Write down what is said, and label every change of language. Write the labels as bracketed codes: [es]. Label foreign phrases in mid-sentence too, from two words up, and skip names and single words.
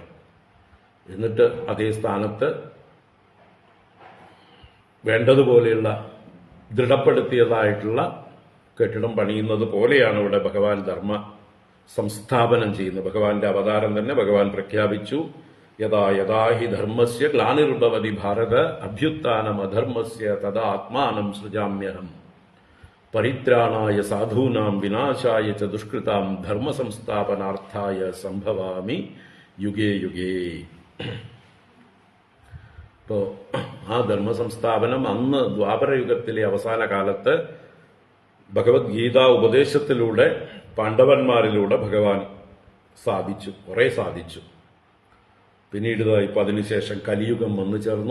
[ml] എന്നിട്ട് അതേ സ്ഥാനത്ത് വേണ്ടതുപോലെയുള്ള ദൃഢപ്പെടുത്തിയതായിട്ടുള്ള കെട്ടിടം പണിയുന്നത് പോലെയാണ് ഇവിടെ ഭഗവാൻ ധർമ്മ സംസ്ഥാപനം ചെയ്യുന്നത്. ഭഗവാന്റെ അവതാരം തന്നെ ഭഗവാൻ പ്രഖ്യാപിച്ചു, [sa] യഥാ യഥാ ഹി ധർമ്മസ്യ ഗ്ലാനിർഭവതി ഭാരത അഭ്യുത്ഥാനം അധർമ്മസ്യ തദാ ആത്മാനം സൃജാമ്യഹം പരിത്രാണായ സാധൂനാം വിനാശായ ച ദുഷ്കൃതാം ധർമ്മ സംസ്ഥാപനാർത്ഥായ സംഭവാമി യുഗേ യുഗേ. [ml] ഇപ്പോ ആ ധർമ്മ സംസ്ഥാപനം അന്ന് ദ്വാപരയുഗത്തിലെ അവസാന കാലത്ത് ഭഗവത്ഗീത ഉപദേശത്തിലൂടെ പാണ്ഡവന്മാരിലൂടെ ഭഗവാൻ സാധിച്ചു, കുറെ സാധിച്ചു. പിന്നീട് ഇപ്പൊ അതിനുശേഷം കലിയുഗം വന്നു ചേർന്നു.